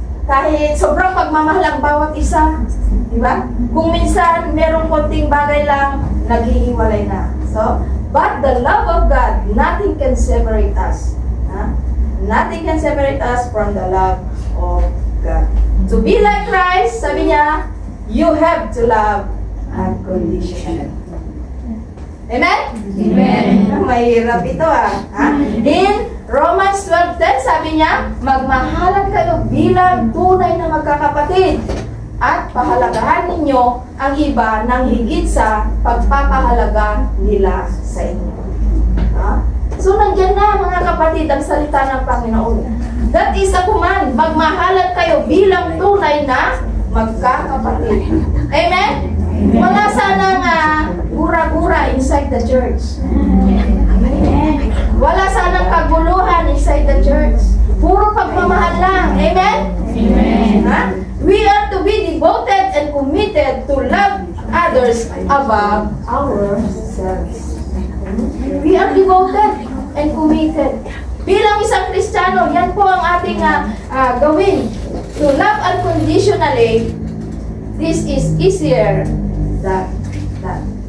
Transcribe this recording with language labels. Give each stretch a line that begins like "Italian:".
Filipino: Kahit sobrang pagmamahal ang bawat isa, di ba? Kung minsan merong konting bagay lang, naghihiwalay na.
English: So, but the love of God, nothing can separate us. Nothing can separate us from the love of God. To be like Christ,
Filipino: sabi niya,
English: you have to love unconditionally. Amen? Amen.
Filipino: Mahirap ito In Romans 12:10, sabi niya, magmahalan kayo bilang tunay na magkakapatid at pahalagahan ninyo ang iba ng higit sa pagpapahalaga nila sa inyo. So, nandiyan na mga kapatid ang salita ng Panginoon.
English: That is a command.
Filipino: Magmahalan kayo bilang tunay na magkakapatid. Amen? Wala sanang gura-gura
English: inside the church.
Filipino: Wala sanang kaguluhan
English: inside the church.
Filipino: Puro pagmamahal lang. Amen? Amen.
English: We are to be devoted and committed to love others above ourselves. We are devoted and committed.
Filipino: Bilang isang Kristiyano, yan po ang ating gawin.
English: To love unconditionally, this is easier than that.